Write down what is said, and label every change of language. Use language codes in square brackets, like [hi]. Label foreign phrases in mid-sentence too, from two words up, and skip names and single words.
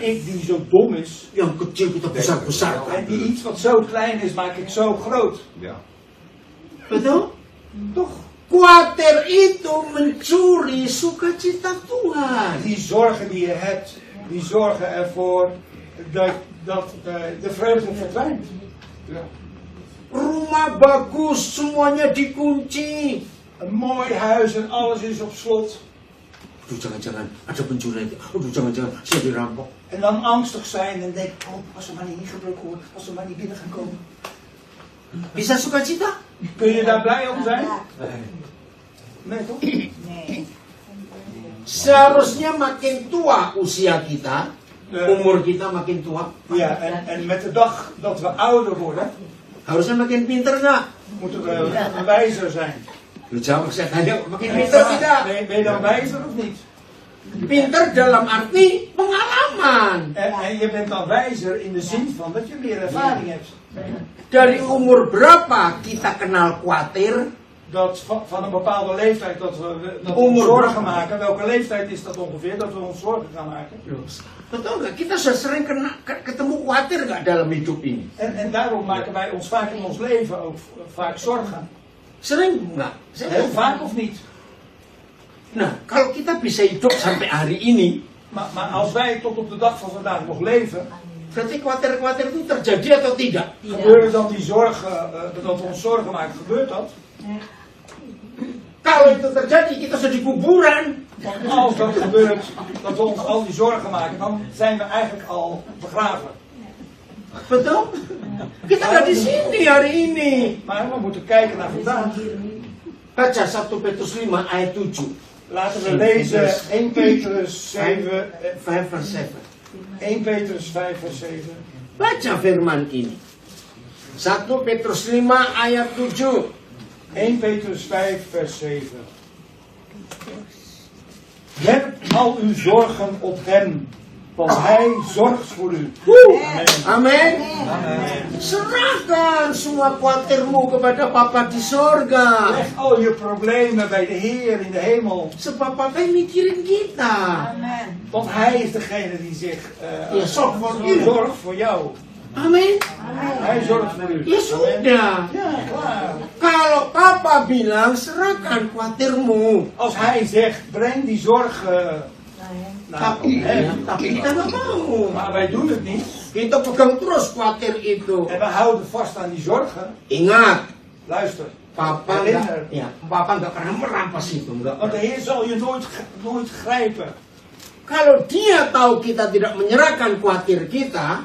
[id] ini. [nl] ik die zo dom is, [id] Yang kecil kita besar-besar. [nl] en die iets wat zo klein is, maak ik zo groot. Ja. [id] Betul? [nl] Toch? [id] Khawatir itu mencuri sukacita Tuhan. [nl] Die zorgen die je hebt, die zorgen ervoor dat de vreugde verdwijnt. Ja. [id] Rumah bagus, semuanya dikunci. [nl] Een mooi huis en alles is op slot. [id] Aduh, jangan-jangan ada pencuri. Aduh, jangan-jangan saya dirampok. [nl] En dan angstig zijn en denk, oh, als er maar niet ingebroken wordt, als er maar niet binnen gaan komen. [id] Bisa sukacita? [nl] Kun je daar blij om zijn? Nee, toch? [id] Seharusnya makin tua usia kita, [nl] Ja. [id] umur kita makin tua. [nl] Ja, en met de dag dat we ouder worden, [id] Harusnya makin pinter nggak? [nl] moeten we wijzer zijn. [id] Lu jawab, saya tanya, makin pinter tidak? [nl] Ben je dan wijzer of niet? [id] Pinter dalam arti pengalaman. [nl] En je bent dan wijzer in de zin van dat je meer ervaring hebt. [id] Dari umur berapa kita kenal khawatir? [nl] Dat van een bepaalde leeftijd dat we [id] Umur [nl] zorgen [id] berapa? [nl] maken. Welke leeftijd is dat ongeveer dat we ons zorgen gaan maken? [id] Betul nggak? Kita sudah sering ketemu khawatir nggak dalam hidup ini? [nl] En daarom maken wij ons vaak in ons leven ook vaak zorgen. [id] Sering nggak? [nl] Heel vaak of niet? [id] Nah, kalau kita bisa hidup sampai hari ini, [nl] Maar als wij tot op de dag van vandaag nog leven, [id] berarti khawatir-khawatir itu terjadi atau tidak? [nl] gebeuren dan die zorgen, dat we ons zorgen maken, gebeurt dat? [id] Kalau itu terjadi, kita sudah di kuburan. [nl] Want als dat gebeurt, dat we ons al die zorgen maken, dan zijn we eigenlijk al begraven. [id] Betul? Kita nggak di sini hari ini. [nl] Maar we moeten kijken naar vandaag. [id] Baca 1 Petrus 5 ayat 7. [nl] Laten we lezen 1 Petrus 7, 5 vers 7. 1 Petrus 5 vers 7. Baca firman ini. 1 Petrus 5 ayat 7. 1 Petrus 5 vers 7. Werp al uw zorgen op hem, want hij zorgt voor u. [id] Amin. Serahkan semua khawatirmu kepada Papa di sorga. [nl] Leg al je problemen bij de Heer in de hemel. [id] Sebab Papa yang mikirin kita. [nl] Want hij is degene die zich Ja, zorgt voor u. zorgt voor jou. [id] Amin. [nl] Hij zorgt voor u. [id] Ya sudah. [nl] Ja, klaar. [id] Kalau Papa bilang serahkan khawatirmu. [nl] Als hij zegt, breng die zorgen naar [id] Tapi, [nl] hem. [id] tapi kita nggak mau. [nl] Maar wij doen het niet. [id] Kita pegang terus khawatir itu. [nl] En we houden vast aan die zorgen. [id] Ingat, [nl] Luister. [id] Papa [nl] Herinner. [id] nggak, ya, Papa nggak pernah merampas itu, nggak [nl] Want de [id] pernah. [nl] Heer zal je nooit grijpen. [id] Kalau dia tahu kita tidak menyerahkan khawatir kita,